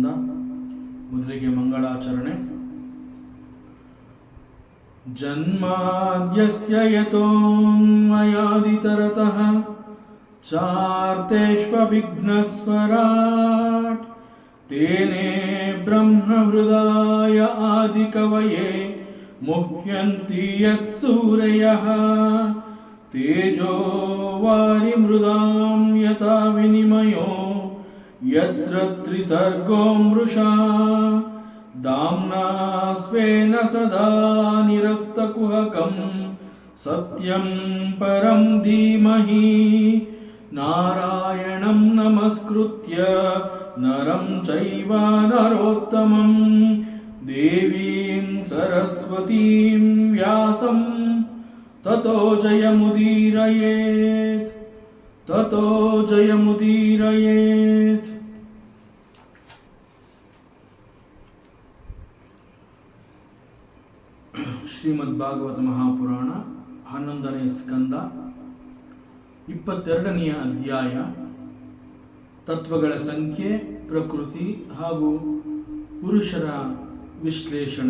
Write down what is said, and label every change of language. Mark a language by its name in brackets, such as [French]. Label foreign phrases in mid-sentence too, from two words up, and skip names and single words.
[Kannada] ಮೊದಲಿಗೆ ಮಂಗಳಾಚರಣೆ. [Sanskrit] ಜನ್ಮಾದ್ಯಸ್ಯ ಯತೋನ್ಮಯಾದಿತರತಃ ಚಾರ್ತೇಷ್ವವಿಘ್ನಸ್ವರಾಟ್ ತೇನೇ ಬ್ರಹ್ಮಹೃದಾಯ ಆದಿಕವಯೇ ಮುಹ್ಯಂತಿ ಯತ್ಸೂರಯಃ ತೇಜೋ ವಾರಿಮೃದಾಂ ಯಥಾ ವಿನಿಮಯೋ ಯತ್ರ ತ್ರಿಸರ್ಗೋ ಮೃಷಾ ದಾಮ್ನಾ ಸ್ವೇನ ಸದಾ ನಿರಸ್ತಕುಹಕಂ ಸತ್ಯಂ ಪರಂ ಧೀಮಹಿ ನಾರಾಯಣಂ ನಮಸ್ಕೃತ್ಯ ನರಂ ಚೈವ ನರೋತ್ತಮಂ ದೇವೀಂ ಸರಸ್ವತೀಂ ವ್ಯಾಸಂ ತತೋ ಜಯಮುದೀರಯೇತ್ ತತೋ ಜಯಮುದೀರಯೇತ್. [Kannada] ಶ್ರೀಮದ್ ಭಾಗವತ ಮಹಾಪುರಾಣ 11ನೇ ಸ್ಕಂದ 22ನೆಯ ಅಧ್ಯಾಯ. ತತ್ವಗಳ ಸಂಖ್ಯೆ, ಪ್ರಕೃತಿ ಹಾಗೂ ಪುರುಷರ ವಿಶ್ಲೇಷಣೆ.